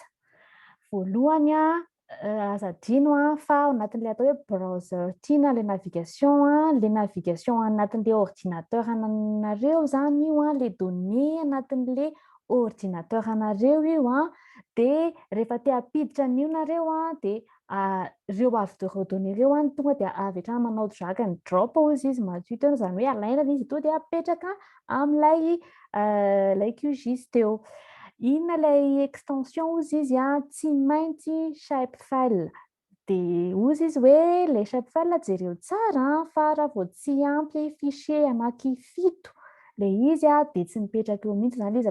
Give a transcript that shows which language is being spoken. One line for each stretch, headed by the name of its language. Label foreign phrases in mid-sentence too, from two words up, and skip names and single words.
Malagasy: Voalohany azadino fa ao anatin'ilay atao hoe browser tiana le navigation anatin'le ordinateur anareo zany io le données anatin'le ordinateur anareo io dia rehefa te hampiditra an'io nareo dia reo avy ireo données reo tonga dia avy hatrany manao
English: drag and drop
Malagasy: ozy izy madio teo, zany hoe alaina izy to dia apetraka amin'ilay QGIS teo. Inona ilay extension ozy izy tsy maintsy shapefile. Dia ozy izy hoe ilay shapefile jereo tsara fa raha vao tsy ampy fichier anankifito ilay izy dia tsy mipetraka eo mihitsy zany izy.